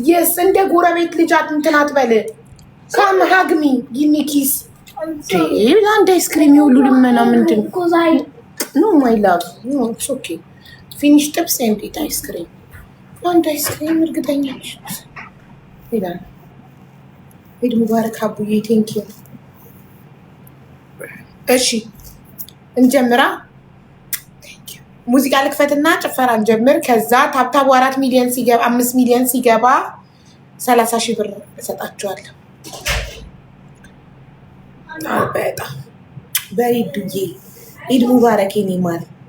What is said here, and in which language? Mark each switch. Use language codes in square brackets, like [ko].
[en] Yes, and the [am] ጎረቤት ልጅ እንትን አትበል። [en] Come hug me. Give me kiss. [am] አንድ ice cream ይሁሉ ልመና ምንድን? [en] No, my love. No, it's okay. Finish ጥብስ and eat ice cream. [am] አንድ ice cream እርግጠኛ ነሽ? ይላል። ኢድ ሙባረክ አቡዬ። ቴንክ ዩ። እሺ እንጀምራ። ሙዚቃ ልክፈትና ጭፈራ እንጀምር። ከዛ ታብታቡ 4 ሚሊዮን ሲገባ 5 ሚሊዮን ሲገባ 30,000 ብር እሰጣችኋለሁ። በጣም በኢድዬ ኢድ ሙባረክ የኔ ማር